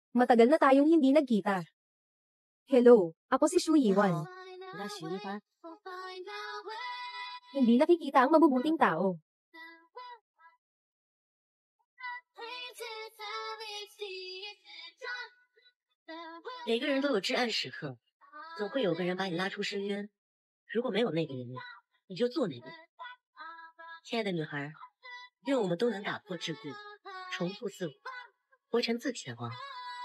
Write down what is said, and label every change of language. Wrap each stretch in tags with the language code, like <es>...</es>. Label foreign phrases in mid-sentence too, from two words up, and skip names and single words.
<tl>Matagal na tayong hindi nagkita. Hello, ako si Shu</tl> <zh>你好</zh> <tl>Yiwan.，</tl> <zh>我叫许一帆。</zh> <tl>Hindi nakikita ang mabubuting tao.</tl> <zh>每个人都有至暗时刻，总会有个人把你拉出深渊。如果没有那个人，你就做那个人。亲爱的女孩，愿我们都能打破桎梏，重塑自我，活成自己的王。</zh>